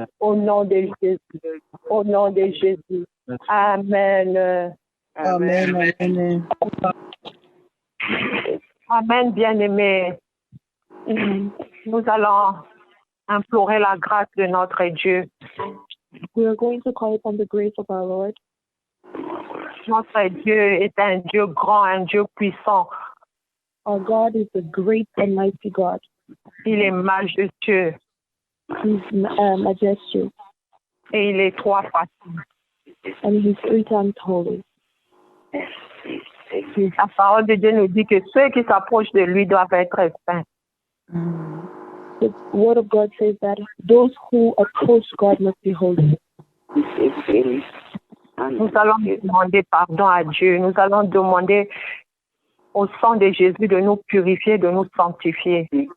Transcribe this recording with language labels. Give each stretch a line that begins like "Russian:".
French: Au nom de Jésus. Au nom de Jésus. Amen. Amen. Amen. Amen, bien-aimés. Nous allons implorer la grâce de notre Dieu.
English: We are going to call upon the grace of our Lord.
French: Notre Dieu est un Dieu grand, un Dieu puissant.
English: Our God is a great and mighty God.
French: Il est majestueux.
English: He's majestic.
French: Et il est trois façons.
English: And he's 3 times holy.
French: La parole de Dieu nous dit que ceux qui s'approchent de lui doivent être saints.
English: The word of God says that those who approach God must be holy.
French: Nous allons demander pardon à Dieu. Nous allons demander au sang de Jésus de nous purifier, de nous sanctifier.